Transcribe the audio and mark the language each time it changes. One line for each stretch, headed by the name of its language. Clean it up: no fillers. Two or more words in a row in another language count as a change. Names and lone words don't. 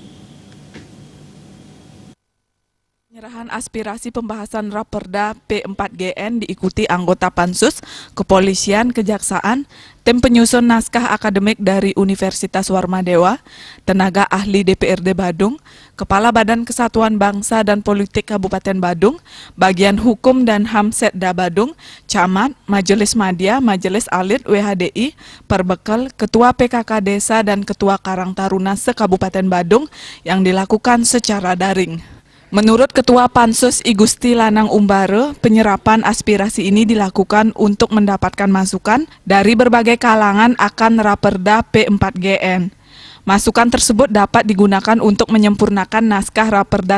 Indonesian: Penyerahan aspirasi pembahasan Raperda P4GN diikuti anggota Pansus, Kepolisian, Kejaksaan, tim penyusun naskah akademik dari Universitas Warmadewa, tenaga ahli DPRD Badung, Kepala Badan Kesatuan Bangsa dan Politik Kabupaten Badung, Bagian Hukum dan HAM Setda Badung, Camat, Majelis Madya, Majelis Alit WHDI, Perbekal, Ketua PKK Desa dan Ketua Karang Taruna se-Kabupaten Badung yang dilakukan secara daring. Menurut Ketua Pansus I Gusti Lanang Umbare, penyerapan aspirasi ini dilakukan untuk mendapatkan masukan dari berbagai kalangan akan Raperda P4GN. Masukan tersebut dapat digunakan untuk menyempurnakan naskah Raperda.